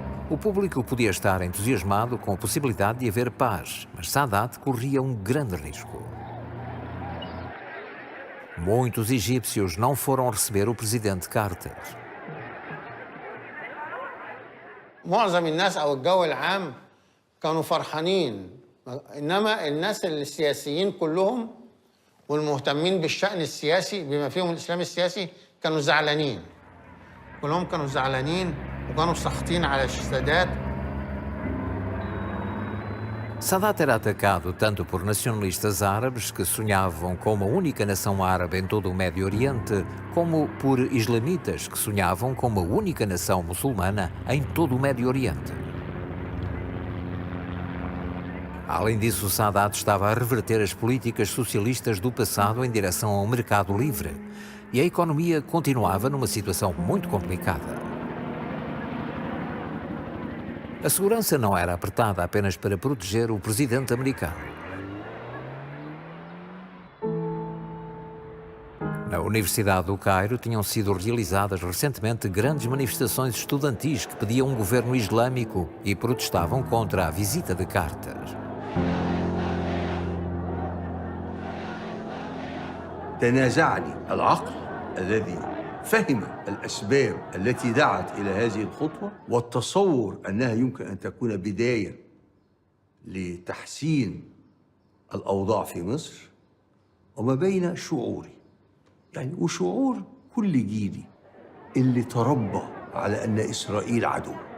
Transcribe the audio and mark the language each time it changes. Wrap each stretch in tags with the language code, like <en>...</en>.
<pt>O público podia estar entusiasmado com a possibilidade de haver paz, mas Sadat corria um grande risco. Muitos egípcios não foram receber o presidente Carter.</pt> <ar>معظم الناس أو الجو العام كانوا فرحانين، إنما الناس السياسيين كلهم والمهتمين بالشأن السياسي بما فيهم الإسلام السياسي كانوا زعلانين. كلهم كانوا زعلانين وكانوا ساخطين على السادات.</ar> <pt>Sadat era atacado tanto por nacionalistas árabes que sonhavam com uma única nação árabe em todo o Médio Oriente, como por islamitas que sonhavam com uma única nação muçulmana em todo o Médio Oriente. Além disso, Sadat estava a reverter as políticas socialistas do passado em direção ao mercado livre, e a economia continuava numa situação muito complicada. A segurança não era apertada apenas para proteger o presidente americano. Na Universidade do Cairo tinham sido realizadas recentemente grandes manifestações estudantis que pediam um governo islâmico e protestavam contra a visita de Carter.</pt> <ar>تنازعني العقل الذي فهم الأسباب التي دعت إلى هذه الخطوة والتصور أنها يمكن أن تكون بداية لتحسين الأوضاع في مصر وما بين شعوري يعني وشعور كل جيلي اللي تربى على أن إسرائيل عدو.</ar>